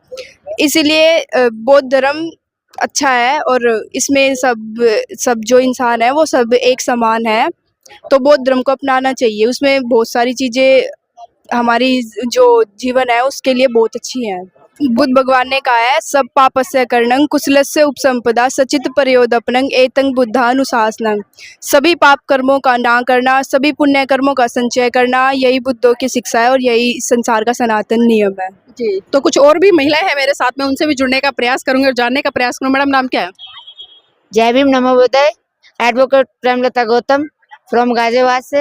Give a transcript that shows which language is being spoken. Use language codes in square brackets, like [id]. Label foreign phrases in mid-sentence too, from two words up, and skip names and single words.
[hi] इसीलिए बौद्ध धर्म अच्छा है, और इसमें सब जो इंसान है वो सब एक समान है। तो बौद्ध धर्म को अपनाना चाहिए। उसमें बहुत सारी चीज़ें हमारी जो जीवन है उसके लिए बहुत अच्छी हैं। बुद्ध भगवान ने कहा है, [pi] सब पापस्य कर्णं कुशलस्य उपसंपदा सचित प्रयोदपनं एतं बुद्धानुशासनं। [hi] सभी पाप कर्मों का ना करना, सभी पुण्य कर्मों का संचय करना, यही बुद्धों की शिक्षा है और यही संसार का सनातन नियम है। जी, तो कुछ और भी महिलाएं हैं मेरे साथ में, उनसे भी जुड़ने का प्रयास करूंगी और जानने का प्रयास करूंगी। मैडम नाम क्या है? जय भीम, [pi] नमो बुद्धाय। [hi] एडवोकेट प्रेमलता गौतम फ्रॉम गाजियाबाद से।